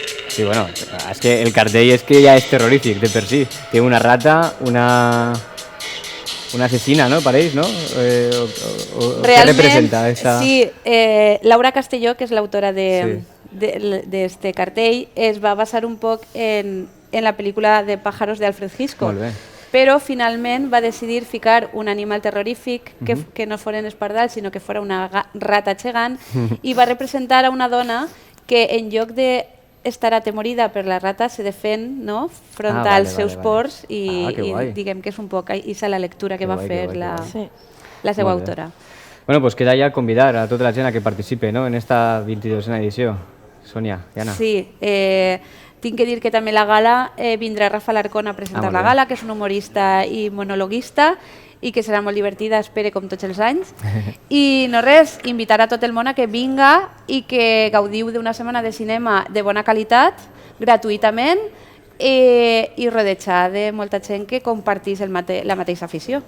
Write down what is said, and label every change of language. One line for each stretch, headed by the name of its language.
Catalan: Sí, bueno, es que el cartell és que ja és terrorífic de per si. Té una rata,
Spanish: una asesina,
Catalan: ¿no?
Spanish: Pareix, ¿no? ¿Qué representa esta?
Catalan: Sí, Laura Castelló, que és l'autora d'este cartell, es va basar un poc en la pel·lícula de Pájaros de Alfred Hitchcock. Molt bé. Però finalment va decidir ficar un animal terrorífic que no fos els pardals, sinó que fos una rata gegant, i va representar a una dona que en lloc de estar atemorida per la rata se defèn, no? Front als seus pors i diguem que és un poc aquesta la lectura que va fer la seva autora. Bueno, pues queda ja convidar a tota la gent a que participe, ¿no? En esta 22a edició. Sònia i Anna. Sí, tinc que dir que també la gala vindrà Rafa Larcón a presentar la gala, que és un humorista i monologuista i que serà molt divertida, espere, com tots els anys. I no res, invitar a tot el món a que vinga i que gaudiu d'una setmana de cinema de bona qualitat, gratuïtament, i rodejar de molta gent que compartís la mateixa afició.